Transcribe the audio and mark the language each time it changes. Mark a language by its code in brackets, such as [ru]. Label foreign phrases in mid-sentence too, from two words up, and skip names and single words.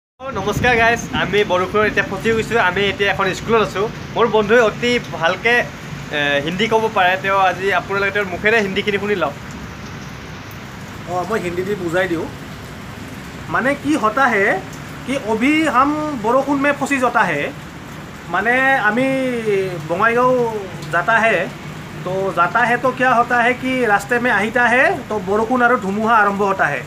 [as] নমস্কাৰ গাইজ, আমি বৰষুণত এতিয়া ফচি গৈছোঁ। আমি এতিয়া এখন স্কুলত আছোঁ। মোৰ বন্ধুৱে অতি ভালকৈ হিন্দী ক'ব পাৰে। তেওঁ আজি আপোনালোকে তেওঁৰ মুখেৰে হিন্দীখিনি শুনি লওক। [hi] मैं हिंदी दी बुझाई दियो माने की होता है कि अभी हम बरखुन में फंसी जाता है। माने अमी बंगाईगांव जाता है तो क्या होता है कि रास्ते में आहिता है तो बरखुन और धुमुहा आरंभ होता है।